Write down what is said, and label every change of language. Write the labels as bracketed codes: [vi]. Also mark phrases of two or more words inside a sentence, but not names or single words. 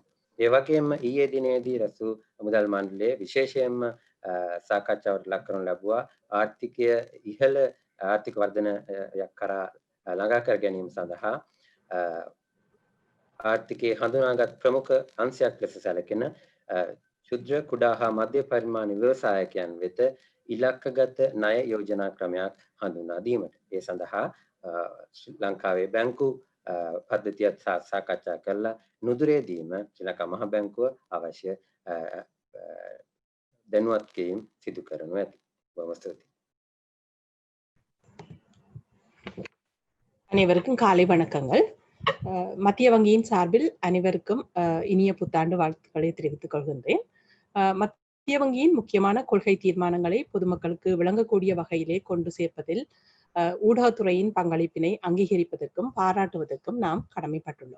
[si] ඒ වගේම ඊයේ දිනේදී රැසු මුදල් මණ්ඩලයේ විශේෂයෙන්ම සාකච්ඡාවට ලක් කරනු ලැබුවා ආර්ථිකය ඉහළ ආර්ථික වර්ධනයක් කරා ළඟා කර ගැනීම සඳහා ආර්ථිකයේ හඳුනාගත් ප්‍රමුඛ අංශයක් ලෙස සැලකෙන ක්ෂුද්‍ර කුඩා හා මධ්‍ය පරිමාණ ව්‍යවසායකයන් වෙත ඉලක්කගත ණය යෝජනා ක්‍රමයක් හඳුනා දීමට. ඒ සඳහා ශ්‍රී ලංකාවේ බැංකු පද්ධතියත් සාකච්ඡා කරලා නුදුරේ දීම ශ්‍රී ලංකා මහා බැංකුව අවශ්‍ය දැනුවත් කිරීම සිදු කරනු ඇත. බොහොම ස්තුතියි. [ta] அனைவருக்கும் காலை வணக்கங்கள். மத்திய வங்கியின் சார்பில் அனைவருக்கும் இனிய புத்தாண்டு வாழ்த்துக்களை தெரிவித்துக் கொள்கின்றேன். மத்திய வங்கியின் முக்கியமான கொள்கை தீர்மானங்களை பொதுமக்களுக்கு விளங்கக்கூடிய வகையிலே கொண்டு சேர்ப்பதில் ஊடகத்துறையின் பங்களிப்பினை அங்கீகரிப்பதற்கும் பாராட்டுவதற்கும் நாம் கடமைப்பட்டுள்ளோம்.